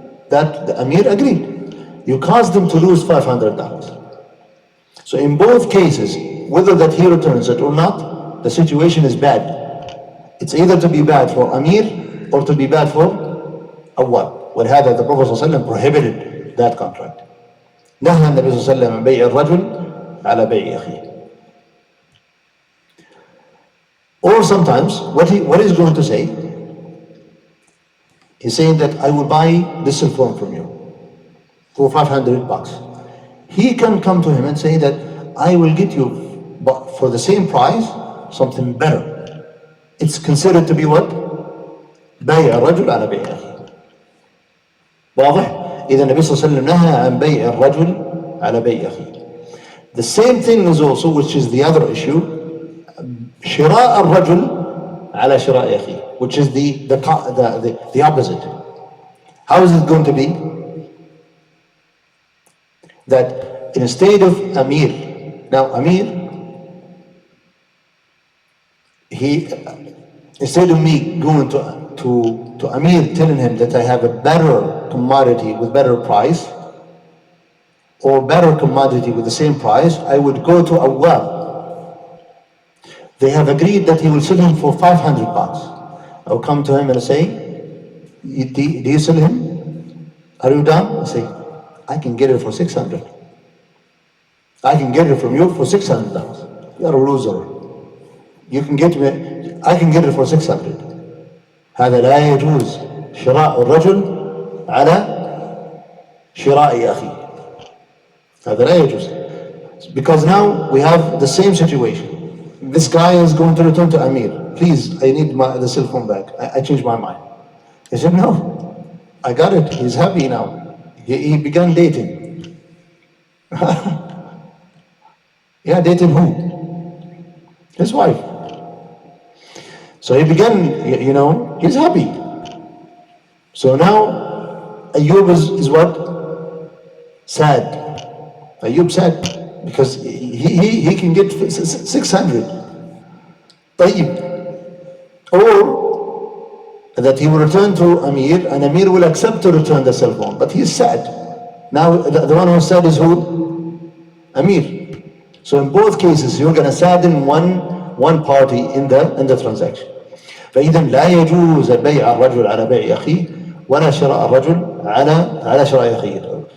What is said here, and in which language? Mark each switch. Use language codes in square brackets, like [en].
[en] That the Amir agreed. You cause them to lose $500. So in both cases, whether that he returns it or not, the situation is bad. It's either to be bad for Amir or to be bad for Awwal. ولهذا the Prophet ﷺ prohibited that contract. [ar] نهى النبي صلى الله عليه وسلم عن بيع الرجل على بيع أخيه. [en] Or sometimes, what he's going to say, he's saying that I will buy this cell phone from you for 500 bucks. He can come to him and say that I will get you, but for the same price, something better. It's considered to be what? [ar] بيع الرجل على بيع أخيه. واضح؟ إذا النبي صلى الله عليه وسلم نهى عن بيع الرجل على بيع أخيه. [en] The same thing is also, which is the other issue, [ar] شراء الرجل على شراء أخيه, [en] which is the opposite. How is it going to be? That instead of Amir, now Amir, instead of me going to Amir telling him that I have a better commodity with better price, or better commodity with the same price, I would go to Awwab. They have agreed that he will sell him for 500 bucks. I will come to him and say, do you sell him? Are you done? I say, I can get it for 600. I can get it from you for $600. You're a loser. You can get me, I can get it for 600. [ar] هذا لا يجوز شراء الرجل على شراء أخيه. هذا لا يجوز. [en] Because now we have the same situation. This guy is going to return to Amir. Please, I need the cell phone back. I changed my mind. He said, no, I got it. He's happy now. He began dating. Yeah, dating who? His wife. So he began, he's happy. So now Ayub is what? sad. Ayub sad because he can get 600. [ar] طيب. [en] Or that he will return to Amir and Amir will accept to return the cell phone, but he's sad. Now the one who's sad is who? Amir. So in both cases you're going to sadden one party in the transaction. [ar] فإذا لا يجوز بيع الرجل على بيع أخيه ولا شراء الرجل على شراء أخيه.